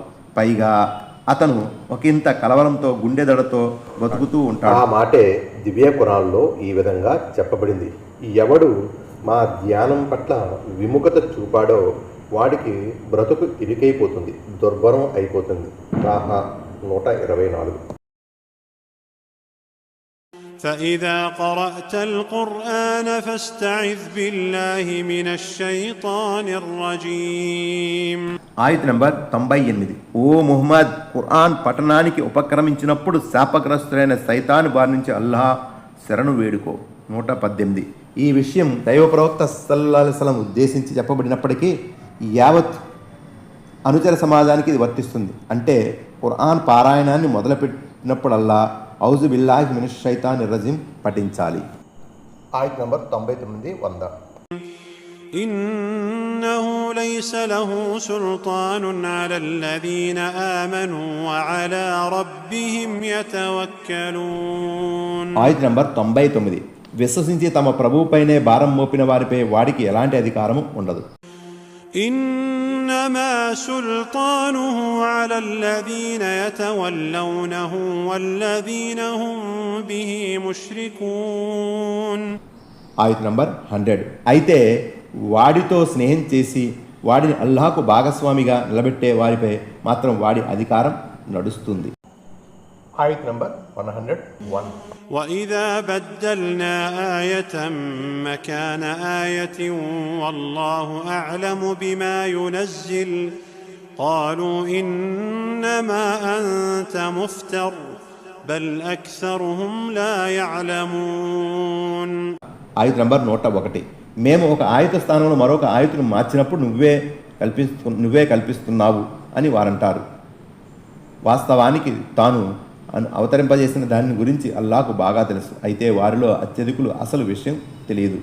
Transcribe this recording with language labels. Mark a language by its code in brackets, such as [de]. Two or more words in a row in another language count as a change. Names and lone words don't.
[te] పైగా అతను ఒకంత కలవరంతో, గుండెదడతో బతుకుతూ ఉంటాడు. ఆ మాటే దివ్య ఖురాన్లో ఈ విధంగా చెప్పబడింది. ఎవడు మా ధ్యానం పట్ల విముఖత చూపాడో వాడికి బ్రతుకు ఇరుకైపోతుంది, దుర్భరం అయిపోతుంది. తాహా 124. [ar] فإذا قرأت القرآن فاستعذ بالله من الشيطان الرجيم. [te] ఆయత్ నంబర్ 98. ఓ ముహమ్మద్, ఖురాన్ పఠనానికి ఉపక్రమించినప్పుడు శాపగ్రస్తులైన సైతాను బారి నుంచి అల్లాహ్ శరణు వేడుకో. 118. ఈ విషయం దైవ ప్రవక్త [ar] صلى الله عليه وسلم [te] ఉద్దేశించి చెప్పబడినప్పటికీ యావత్ అనుచర సమాజానికి ఇది వర్తిస్తుంది. అంటే ఖురాన్ పారాయణాన్ని మొదలుపెట్టినప్పుడల్లా [ar] أعوذ بالله من الشيطان الرجيم [te] పఠించాలి. ఆయత్ నంబర్ 99, 100. [ar] إنه ليس له سلطان على الذين آمنوا وعلى ربهم يتوكلون. [te] ఆయత్ నంబర్ 99. విశ్వసించి తమ ప్రభువుపైనే భారం మోపిన వారిపై వాడికి ఎలాంటి అధికారము ఉండదు. [ar] إنما سلطانه على الذين يتولونه والذين هم به مشركون. [te] ఆయత్ నంబర్ 100. అయితే వాడితో స్నేహం చేసి వాడిని అల్లాహకు భాగస్వామిగా నిలబెట్టే వారిపై మాత్రం వాడి అధికారం నడుస్తుంది. ఆయత్ నంబర్ 101. [ar] وإذا بدلنا آية مكان آية والله أعلم بما ينزل قالوا إنما أنت مفتر بل أكثرهم لا يعلمون. [te] ఆయత్ నంబర్ 101. మేము ఒక ఆయత స్థానంలో మరొక ఆయతను మార్చినప్పుడు నువ్వే కల్పిస్తున్నావు అని వారంటారు. వాస్తవానికి తాను అవతరింపజేసిన దాని గురించి అల్లాహకు బాగా తెలుసు. అయితే వారిలో అత్యధికులు అసలు విషయం తెలియదు.